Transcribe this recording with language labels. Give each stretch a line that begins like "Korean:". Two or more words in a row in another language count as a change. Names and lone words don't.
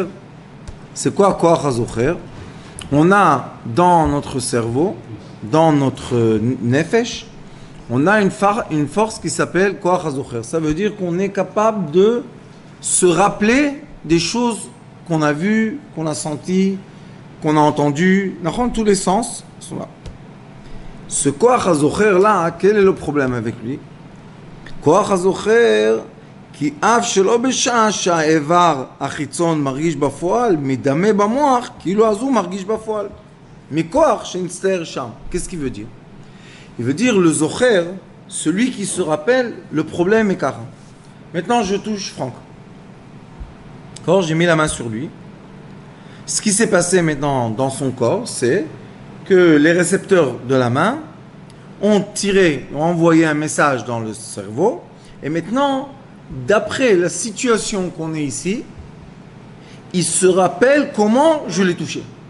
French: C'est quoi
Hebrew: כוח הזוכר?
French: On a dans notre cerveau, dans notre nefesh, on a une force qui s'appelle
Hebrew: כוח הזוכר.
French: Ça veut dire qu'on est capable de se rappeler des choses qu'on a vues, qu'on a senties, qu'on a entendues. Dans tous les sens sont là. Ce
Hebrew: כוח הזוכר
French: là, quel est le problème avec lui?
Hebrew: כוח הזוכר, כי אף שלא בשעה שהאיבר החיצון מרגיש בפועל, מדמה במוח, כאילו אז הוא מרגיש בפועל. מכוח שנסתער שם.
French: Qu'est-ce qu'il veut dire? Il veut dire le zocher, celui qui se rappelle, le problème est car. Maintenant je touche Franck. Quand j'ai mis la main sur lui, ce qui s'est passé maintenant dans son corps, c'est que les récepteurs de la main ont envoyé un message dans le cerveau, et maintenant, d'après la situation qu'on est ici, il se rappelle comment je l'ai touché.